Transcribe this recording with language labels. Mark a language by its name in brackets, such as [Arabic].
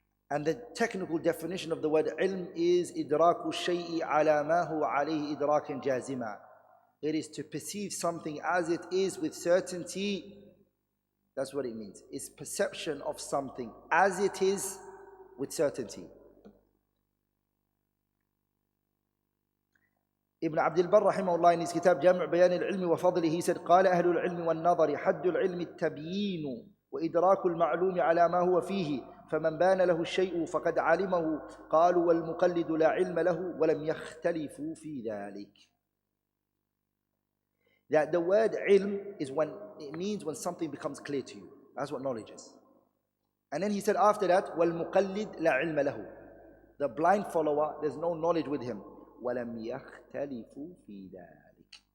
[English] And the technical definition of the word ilm is [Arabic] idraku shay'i ala ma huwa alayhi idrakan jazima. [English] It is to perceive something as it is with certainty. That's what it means. It's perception of something as it is with certainty. [Arabic] Ibn Abdul Barr rahimahullah in his kitab Jami' Bayan al-Ilmi wa Fadli, he said, قال أهل العلم والنظر حد العلم التبيين وإدراك المعلوم على ما هو فيه فمن بان له الشيء فقد علمه قالوا والمقلد لا علم له ولم يختلفوا في ذلك. [English] That the word ilm is it means when something becomes clear to you. That's what knowledge is. And then he said after that, [Arabic] وَالْمُقَلِّدْ لَا عِلْمَ لَهُ. [English] The blind follower, there's no knowledge with him. [Arabic] وَلَمْ يَخْتَلِفُوا فِي ذَلِكَ.